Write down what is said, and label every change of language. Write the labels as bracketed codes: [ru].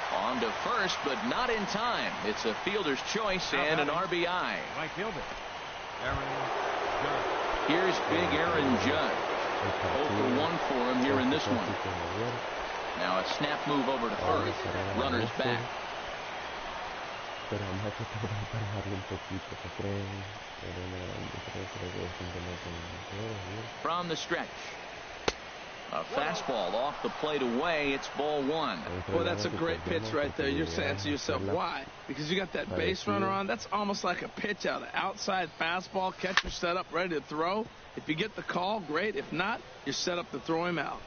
[en] On to first, but not in time. It's a fielder's choice and an RBI. Right fielder, Aaron Judd. Here's big Aaron Judd. 0-for-1 for him here in this one. Now a snap move over to first. Runners back. [es] esperamos a que pueda emparejarlo un poquito, ¿qué creen? Era una gran diferencia de goles simplemente en el. [en] From the stretch. A fastball off the plate away. It's ball one. Well, that's a great pitch right there. You're saying to yourself, why? Because you got that base runner on. That's almost like a pitch out. An outside fastball, catcher set up, ready to throw. If you get the call, great. If not, you're set up to throw him out.